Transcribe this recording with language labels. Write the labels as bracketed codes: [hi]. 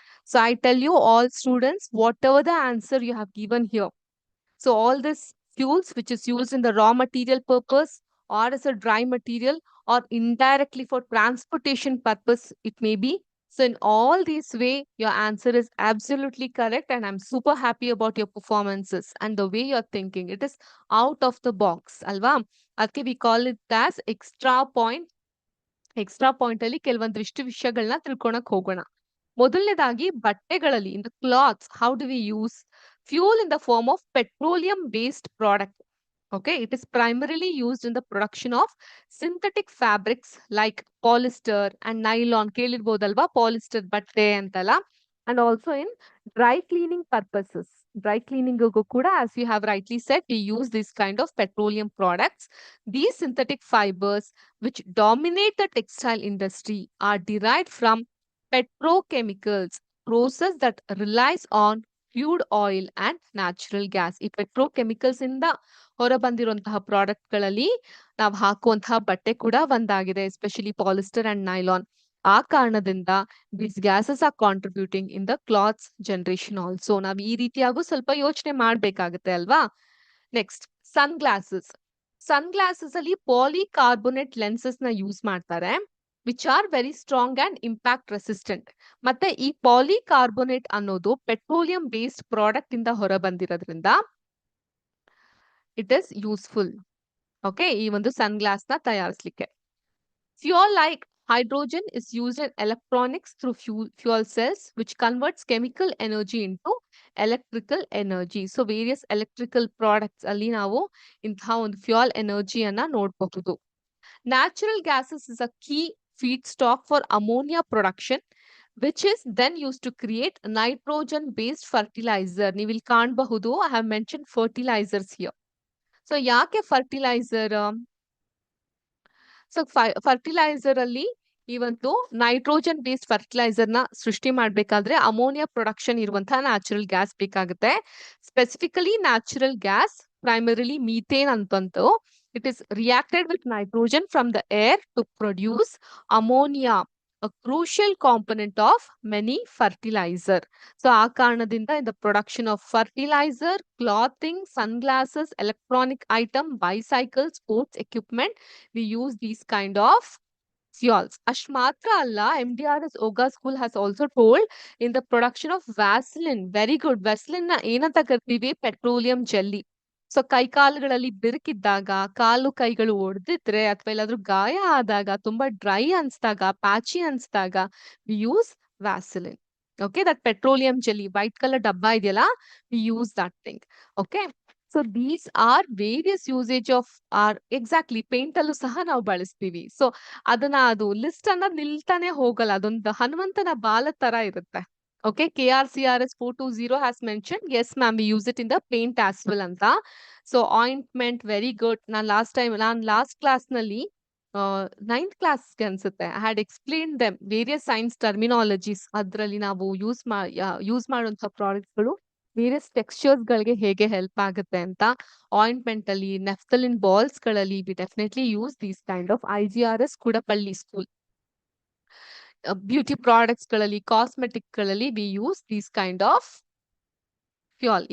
[en] So I tell you all students, whatever the answer you have given here, so all this fuels which is used in the raw material purpose or as a dry material or indirectly for transportation purpose it may be. So in all these way your answer is absolutely correct and I'm super happy about your performances and the way you're thinking. It is out of the box, alva. Okay, we call it as extra point. [kn] Extra point ಅಲ್ಲಿ ಕೆಲವೊಂದಿಷ್ಟು ವಿಷಯಗಳನ್ನ ತಿಳ್ಕೊಳಕ್ ಹೋಗೋಣ. ಮೊದಲನೇದಾಗಿ ಬಟ್ಟೆಗಳಲ್ಲಿ [en] In the clothes how do we use fuel in the form of petroleum based product. Okay, it is primarily used in the production of synthetic fabrics like polyester and nylon. [kn] ಕೇಳಿರ್ಬೋದಲ್ವಾ polyester ಬಟ್ಟೆ ಅಂತಲ್ಲ. [en] And also in dry cleaning purposes. Dry cleaning ಕೂಡ, as you have rightly said, we use this kind of petroleum products. These synthetic fibers which dominate the textile industry are derived from petrochemicals, process that relies on crude oil and natural gas. [kn] ಈ petrochemicals ಇಂದ ಹೊರಬಂದಿರುವಂತಹ ಪ್ರಾಡಕ್ಟ್ಗಳಲ್ಲಿ ನಾವು ಹಾಕುವಂತಹ ಬಟ್ಟೆ ಕೂಡ ಒಂದಾಗಿದೆ, especially polyester and nylon. ಆ ಕಾರಣದಿಂದ [en] these gases are contributing in the cloths generation also. [kn] ನಾವು ಈ ರೀತಿಯಾಗೂ ಸ್ವಲ್ಪ ಯೋಚನೆ ಮಾಡ್ಬೇಕಾಗತ್ತೆ ಅಲ್ವಾ? ನೆಕ್ಸ್ಟ್ ಸನ್ ಗ್ಲಾಸಸ್. ಸನ್ ಗ್ಲಾಸಸ್ ಅಲ್ಲಿ ಪಾಲಿಕಾರ್ಬೊನೇಟ್ ಲೆನ್ಸಸ್ ನ ಯೂಸ್ ಮಾಡ್ತಾರೆ [en] Which are very strong and impact resistant. [kn] ಮತ್ತೆ ಈ ಪಾಲಿಕಾರ್ಬೊನೇಟ್ ಅನ್ನೋದು ಪೆಟ್ರೋಲಿಯಂ ಬೇಸ್ಡ್ ಪ್ರಾಡಕ್ಟ್ ಇಂದ ಹೊರ ಬಂದಿರೋದ್ರಿಂದ [en] It is useful. [kn] ಓಕೆ, ಈ ಒಂದು ಸನ್ ಗ್ಲಾಸ್ ನ ತಯಾರಿಸಲಿಕ್ಕೆ. [en] Fuel like hydrogen is used in electronics through fuel cells, which converts chemical energy into electrical energy. So various electrical products [kn] ಅಲ್ಲಿ ನಾವು ಇಂತಹ ಒಂದು ಫ್ಯೂಯಲ್ ಎನರ್ಜಿಯನ್ನ ನೋಡಬಹುದು. [en] Natural gases is a key feedstock for ammonia production, which is then used to create nitrogen based fertilizer. [kn] ನೀವು ಇಲ್ಲಿ ಕಾಣಬಹುದು, [en] I have mentioned fertilizers here. [kn] So ಯಾಕೆ fertiliser? So fertiliser ಅಲ್ಲಿ ಈ ಒಂದು ನೈಟ್ರೋಜನ್ ಬೇಸ್ಡ್ ಫರ್ಟಿಲೈಸರ್ ನ ಸೃಷ್ಟಿ ಮಾಡ್ಬೇಕಾದ್ರೆ ಅಮೋನಿಯಾ ಪ್ರೊಡಕ್ಷನ್ ಇರುವಂತಹ ನ್ಯಾಚುರಲ್ ಗ್ಯಾಸ್ ಬೇಕಾಗುತ್ತೆ. Specifically natural gas primarily methane ಅಂತಂತು. [en] It is reacted with nitrogen from the air to produce ammonia, a crucial component of many fertilizer. So [kn] ಆ ಕಾರಣದಿಂದ [en] in the production of fertilizer, clothing, sunglasses, electronic item, bicycles, sports equipment, we use these kind of fuels. [kn] ಅಷ್ಟ್ ಮಾತ್ರ ಅಲ್ಲ, [en] MDRS Oga school has also told in the production of Vaseline. Very good. [kn] Vaseline ನ ಏನಂತ ಕರಿತೀವಿ? Petroleum jelly. So ಕೈಕಾಲುಗಳಲ್ಲಿ ಬಿರುಕಿದ್ದಾಗ, ಕಾಲು ಕೈಗಳು ಒಡೆದಿದ್ರೆ ಅಥವಾ ಎಲ್ಲಾದ್ರೂ ಗಾಯ ಆದಾಗ, ತುಂಬಾ dry ಅನ್ಸ್ದಾಗ, ಪ್ಯಾಚಿ ಅನ್ಸ್ದಾಗ [en] We use Vaseline. Okay, that petroleum jelly white colour [kn] ಡಬ್ಬ ಇದೆಯಲ್ಲ, [en] We use that thing. Okay, so these are various usage of our. [kn] Exactly paint ಅಲ್ಲೂ ಸಹ ನಾವು ಬಳಸ್ತೀವಿ. ಸೊ ಅದನ್ನ ಅದು ಲಿಸ್ಟ್ ಅನ್ನೋದು ನಿಲ್ತಾನೆ ಹೋಗಲ್ಲ, ಅದೊಂದು ಹನುಮಂತನ ಬಾಲ ತರ ಇರುತ್ತೆ. [en] Okay, KRCRS 420 has mentioned. Yes, ma'am, we use it in the paint as well anta. So ointment, very good. [kn] ನಾನು ಲಾಸ್ಟ್ ಕ್ಲಾಸ್ ನಲ್ಲಿ ನೈನ್ತ್ ಕ್ಲಾಸ್ ಅನ್ಸುತ್ತೆ [en] I had explain them various science terminologies [kn] ಅದರಲ್ಲಿ ನಾವು ಯೂಸ್ ಮಾಡುವಂತ ಪ್ರಾಡಕ್ಟ್ಗಳು various textures ಗಳಿಗೆ ಹೇಗೆ help ಆಗುತ್ತೆ ಅಂತ ಆಯಿಂಟ್ಮೆಂಟ್ ಅಲ್ಲಿ ನೆಫ್ತಲಿನ್ ಬಾಲ್ಸ್ ಗಳಲ್ಲಿ [en] we definitely use these kind of [kn] IGRS ಕೂಡಪಳ್ಳಿ school beauty products ಗಳಲ್ಲಿ ಕಾಸ್ಮೆಟಿಕ್ ಗಳಲ್ಲಿ [en] We use these kind of fuel.